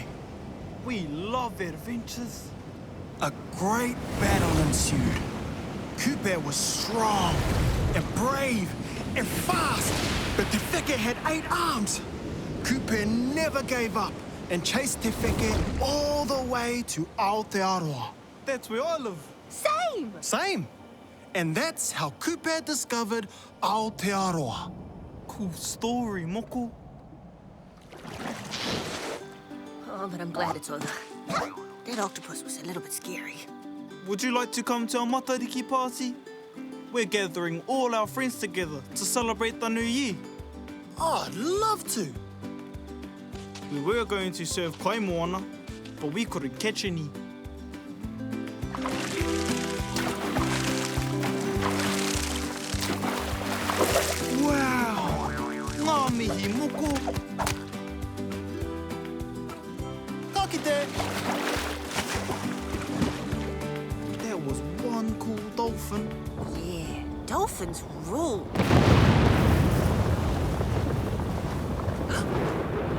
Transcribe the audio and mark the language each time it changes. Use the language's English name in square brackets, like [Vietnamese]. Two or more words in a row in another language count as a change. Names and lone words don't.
[English] We love adventures. A great battle ensued. Koope was strong and brave and fast, but the wheke had 8 arms. Koope never gave up and chased te wheke all the way to Aotearoa. That's where I live. Same! Same. And that's how Koope discovered Aotearoa. Cool story, Moko. Oh, but I'm glad it's over. That octopus was a little bit scary. Would you like to come to our matariki party? We're gathering all our friends together to celebrate the new year. Oh, I'd love to. We were going to serve [Māori] kai moana, [English] but we couldn't catch any. Wow! [Māori] Ngā mihi, Moko! Ka kite. [English] That was one cool dolphin. Yeah, dolphins rule.